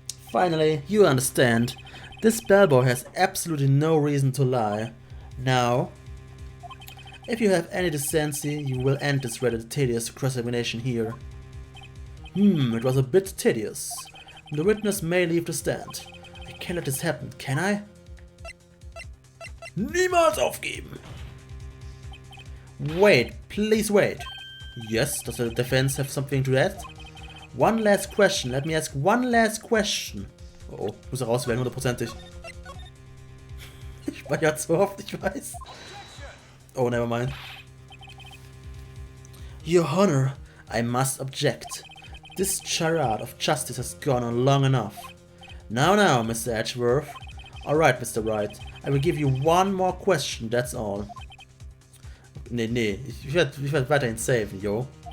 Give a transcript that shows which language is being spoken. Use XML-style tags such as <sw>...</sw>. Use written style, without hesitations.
<en>Finally, you understand. This bellboy has absolutely no reason to lie. Now, if you have any decency, you will end this rather tedious cross-examination here. It was a bit tedious. The witness may leave the stand. I can't let this happen, can I?</en> <de>Niemals aufgeben!</de> <en>Wait, please wait. Yes, does the defense have something to add? One last question, let me ask one last question.</en> <de>Oh, muss er rauswählen, hundertprozentig. Ich war ja zu oft, ich weiß.</de> <en>Oh, never mind. Your Honor, I must object. This charade of justice has gone on long enough. Now, Mr. Edgeworth. Alright, Mr. Wright. I will give you one more question, that's all.</en> <de>Nee, ich werd weiterhin saven, yo.</de>